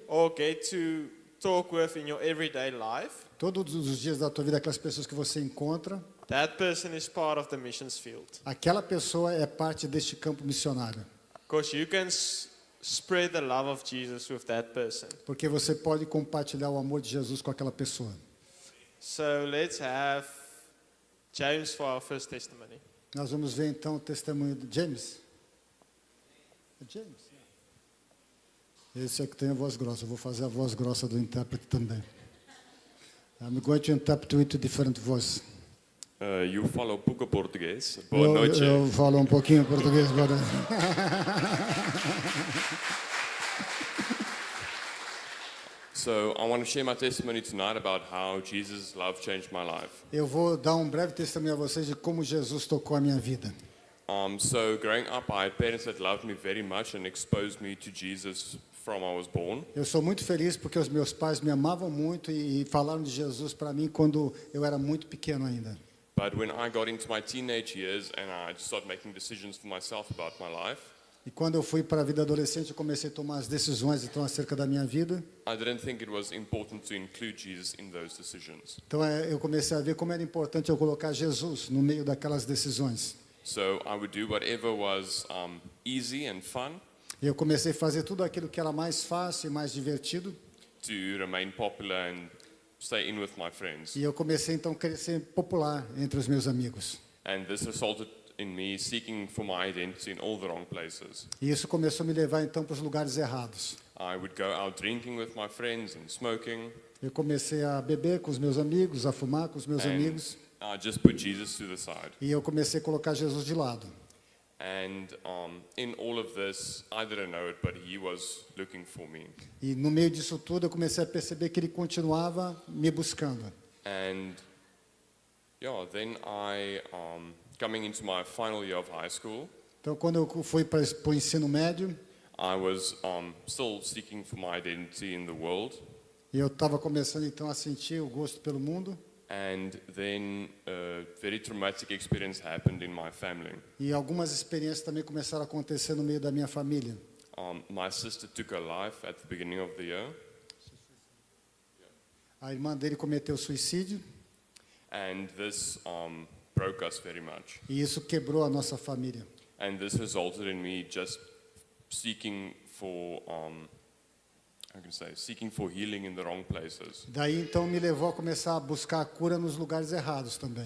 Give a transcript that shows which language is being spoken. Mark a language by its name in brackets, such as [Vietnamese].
[English] or get to talk with in your everyday life, [Portuguese] todos os dias da tua vida, aquelas pessoas que você encontra, [English] that person is part of the missions field. [Portuguese] aquela pessoa é parte deste campo missionário. [English] Because you can spread the love of Jesus with that person. [Portuguese] Porque você pode compartilhar o amor de Jesus com aquela pessoa. [English] So let's have James for our first testimony. [Portuguese] Nós vamos ver então o testemunho de James. É James? Esse é que tem a voz grossa. Eu vou fazer a voz grossa do intérprete também. [English] I'm going to interpret with a different voice. You follow [Portuguese] pouco português. Boa noite. Eu falo um pouquinho português agora. [English] So I want to share my testimony tonight about how Jesus' love changed my life. [Portuguese] Eu vou dar um breve testemunho a vocês de como Jesus tocou a minha vida. [English] So growing up, I had parents that loved me very much and exposed me to Jesus from I was born. [Portuguese] Eu sou muito feliz porque os meus pais me amavam muito e falaram de Jesus para mim quando eu era muito pequeno ainda. [English] But when I got into my teenage years and I started making decisions for myself about my life, [Portuguese] E quando eu fui para a vida adolescente, eu comecei a tomar as decisões então acerca da minha vida. [English] I didn't think it was important to include Jesus in those decisions. [Portuguese] Então eu comecei a ver como era importante eu colocar Jesus no meio daquelas decisões. [English] So I would do whatever was easy and fun [Portuguese] E eu comecei a fazer tudo aquilo que era mais fácil e mais divertido. [English] to remain popular and stay in with my friends. [Portuguese] E eu comecei então a crescer popular entre os meus amigos. [English] And this resulted in me seeking for my identity in all the wrong places. [Portuguese] E isso começou a me levar então para os lugares errados. [English] I would go out drinking with my friends and smoking, [Portuguese] Eu comecei a beber com os meus amigos, a fumar com os meus [English] and [Portuguese] amigos. [English] I just put Jesus to the side. [Portuguese] E eu comecei a colocar Jesus de lado. [English] And in all of this, I didn't know it, but he was looking for me. [Portuguese] E no meio disso tudo eu comecei a perceber que ele continuava me buscando. [English] And yeah, then coming into my final year of high school, [Portuguese] Então quando eu fui para o ensino médio, [English] I was still seeking for my identity in the world. [Portuguese] e eu estava começando então a sentir o gosto pelo mundo. [English] And then a very traumatic experience happened in my family. [Portuguese] E algumas experiências também começaram a acontecer no meio da minha família. [English] My sister took her life at the beginning of the year, [Portuguese] A irmã dele cometeu suicídio [English] and this broke us very much. [Portuguese] e isso quebrou a nossa família. [English] And this resulted in me just seeking for, seeking for healing in the wrong places. [Portuguese] Daí então me levou a começar a buscar a cura nos lugares errados também.